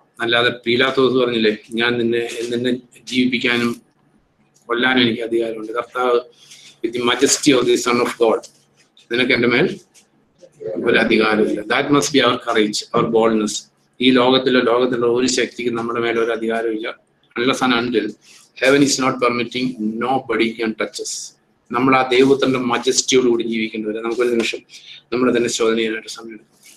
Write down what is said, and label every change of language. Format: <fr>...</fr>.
<ml>അല്ലാതെ പീലാത്തോസ് പറഞ്ഞില്ലേ, ഞാൻ നിന്നെ ജീവിപ്പിക്കാനും കൊല്ലാനും എനിക്ക് അധികാരമുണ്ട്. കർത്താവ്</ml> <en>with the majesty of the son of God,</en> <ml>നിനക്ക് എൻ്റെ മേൽ ഒരു അധികാരമില്ല.</ml> <en>That must be our courage, our boldness.</en> <ml>ഈ ലോകത്തിലുള്ള ഒരു ശക്തിക്ക് നമ്മുടെ മേലെ ഒരു അധികാരമില്ല.</ml> <en>unless and until heaven is not permitting, nobody can touch us.</en> <ml>നമ്മൾ ആ ദൈവത്തിന്റെ മജസ്റ്റിയോടുകൂടി ജീവിക്കേണ്ടവരെ നമുക്കൊരു നിമിഷം നമ്മളെ തന്നെ ശോധന ചെയ്യാനായിട്ട് സമയം എടുക്കും.</ml>